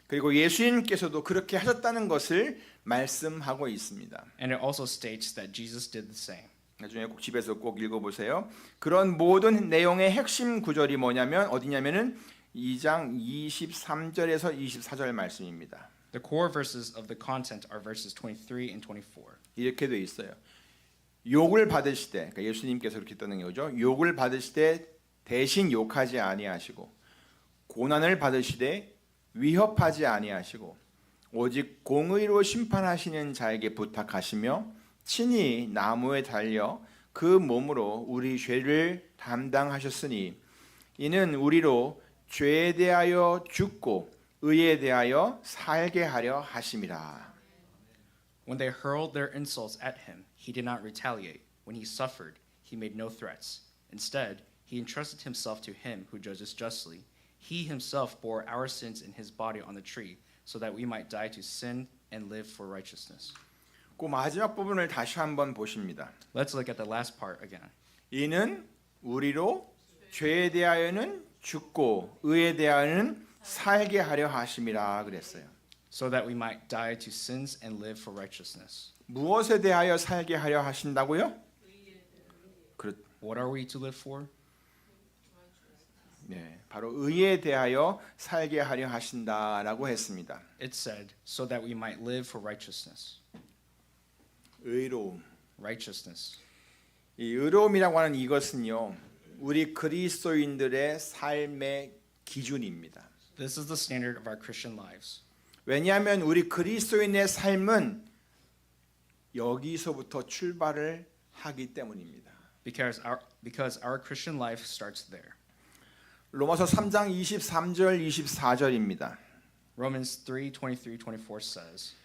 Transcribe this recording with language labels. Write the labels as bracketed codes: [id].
[ko] 그리고 예수님께서도 그렇게 하셨다는 것을 말씀하고 있습니다. [en] And it also states that Jesus did the same. [ko] 나중에 꼭 집에서 꼭 읽어보세요. 그런 모든 내용의 핵심 구절이 뭐냐면 어디냐면은 2장 23절에서 24절 말씀입니다. [en] The core verses of the content are verses 23 and 24. [ko] 이렇게 돼 있어요. 욕을 받으시되, 그러니까 예수님께서 그렇게 했다는 거죠. 욕을 받으시되 대신 욕하지 아니하시고, 고난을 받으시되 위협하지 아니하시고, 오직 공의로 심판하시는 자에게 부탁하시며 친히 나무에 달려 그 몸으로 우리 죄를 담당하셨으니 이는 우리로 죄에 대하여 죽고 의에 대하여 살게 하려 하심이라. [en] When they hurled their insults at him, he did not retaliate. When he suffered, he made no threats. Instead, he entrusted himself to him who judges justly. He himself bore our sins in his body on the tree, so that we might die to sin and live for righteousness. [ko] 그 마지막 부분을 다시 한번 보십니다. [en] Let's look at the last part again. [ko] 이는 우리로 죄에 대하여는 죽고 의에 대하여는 살게 하려 하심이라 그랬어요. [en] So that we might die to sins and live for righteousness. [ko] 무엇에 대하여 살게 하려 하신다고요? [en] What are we to live for? [ko] 네, 바로 의에 대하여 살게 하려 하신다라고 했습니다. [en] It said, so that we might live for righteousness. [ko] 의로움. [en] Righteousness. [ko] 이 의로움이라고 하는 이것은요, 우리 그리스도인들의 삶의 기준입니다. [en] This is the standard of our Christian lives. [ko] 왜냐하면 우리 그리스도인의 삶은 여기서부터 출발을 하기 때문입니다. [en] Because our Christian life starts there. [ko] 로마서 3장 23절 24절입니다. [en] Romans 3:23-24 says,